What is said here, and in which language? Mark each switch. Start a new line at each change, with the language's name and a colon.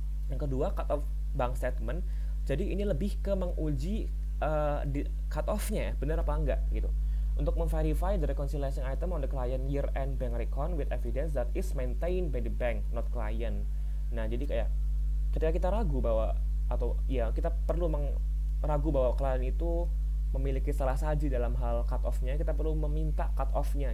Indonesian: Yang kedua, cut off bank statement. Jadi ini lebih ke menguji cut off-nya benar apa enggak gitu. Untuk memverify
English: the reconciliation item on the client year-end bank recon with evidence that is maintained by the bank, not client.
Indonesian: Nah, jadi kayak ketika kita ragu bahwa kita perlu ragu bahwa klien itu memiliki salah saji dalam hal cut off-nya, kita perlu meminta cut off-nya.